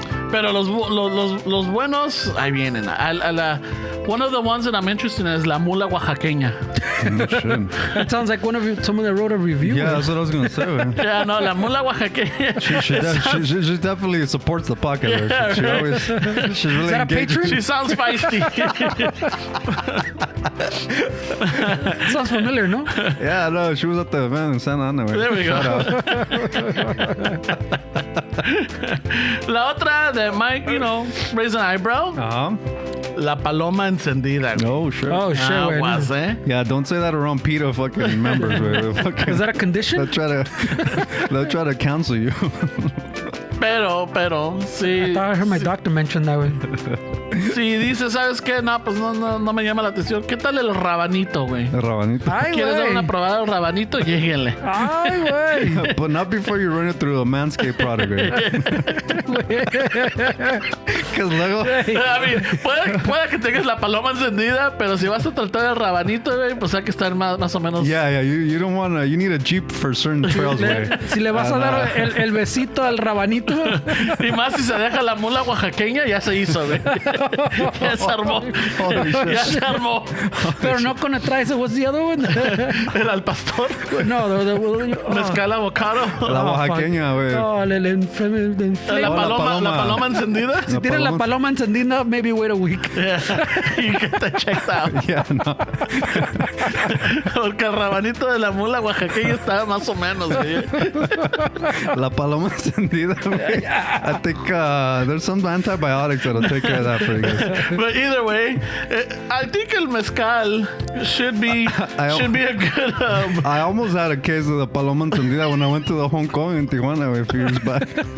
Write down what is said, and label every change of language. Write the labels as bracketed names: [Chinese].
[Spanish] Pero los buenos, ahí vienen. [English] One of the ones that I'm interested in is la mula oaxaqueña. Shit. That sounds like someone that wrote a review. Yeah, that's what I was gonna say, man. Yeah, no, la mula oaxaqueña. She definitely supports the podcast. Yeah, She right. always, she's really Is that a engaged. patron? She sounds feisty. Sounds familiar, no? Yeah, no, she was at the event in Santa Ana. There we go. [Spanish] La otra [English] that might, raise an eyebrow. [Spanish] La paloma encendida, güey. [English] Oh, sure. Oh, shit, güey. [Spanish] Aguas, eh? [English] Yeah, don't say that around PETA fucking members, güey. Is that a condition? They'll try to cancel you. [Spanish] Pero, sí. [English] I thought I heard my doctor mention that, güey. [Spanish] Si dices, ¿sabes qué? No, pues no me llama la atención. ¿Qué tal el rabanito, güey? El rabanito. Ay, ¿Quieres dar güey. una probada al rabanito? Lléguenle. Ay, güey. [English] But not before you run it through a Manscaped product, güey. Because luego... [Spanish] I mean, puede que tengas la paloma encendida, pero si vas a tratar el rabanito, güey, pues hay que estar más o menos. [English] Yeah, you don't want to... You need a Jeep for certain trails, güey. [Spanish] Si le vas a dar el besito al rabanito. Y más si se deja la mula oaxaqueña, ya se hizo, güey. Ya se armó. [English] Holy shit. [Spanish] Ya se armó. Pero no con el traje. [English] What's the other one? [Spanish] El al pastor. No, Mezcal avocado. La oaxaqueña, güey. No, La paloma encendida. Si tienes la paloma encendida, [English] maybe wait a week. Yeah. You get that checked out. Yeah, no. [Spanish] Porque el rabanito de la mula oaxaqueña estaba más o menos, güey. La paloma encendida, güey. [English] I think there's some antibiotics that'll take care of that for you guys. But either way, I think el mezcal should be a good. I almost had a case of the paloma encendida when I went to the Hong Kong in Tijuana a few years back.